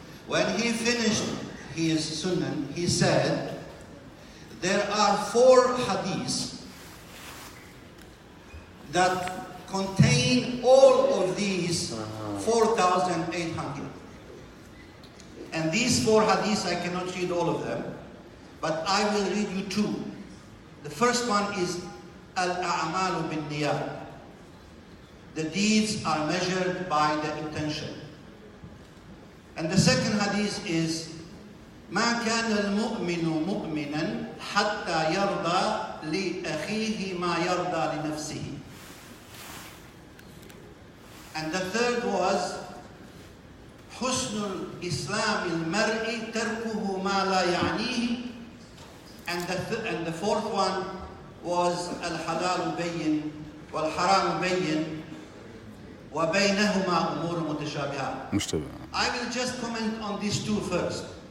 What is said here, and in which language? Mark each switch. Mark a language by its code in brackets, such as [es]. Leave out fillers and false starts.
[en] When he finished his Sunan, he said, there are 4 hadiths that contain all of these 4,800. And these 4 hadiths, I cannot read all of them, but I will read you 2. The first one is Al-A'malu bin-Niyat. The deeds are measured by the intention. And the second hadith is [ar] ما كان المؤمن مؤمنا حتى يرضى لأخيه ما يرضى لنفسه. [en] And the third was [ar] حسن الإسلام المرء تركه ما لا يعنيه. [en] And the fourth one was [ar] الحلال بين والحرام بين وبينهما أمور متشابهات. [en] I will just comment on these 2 first.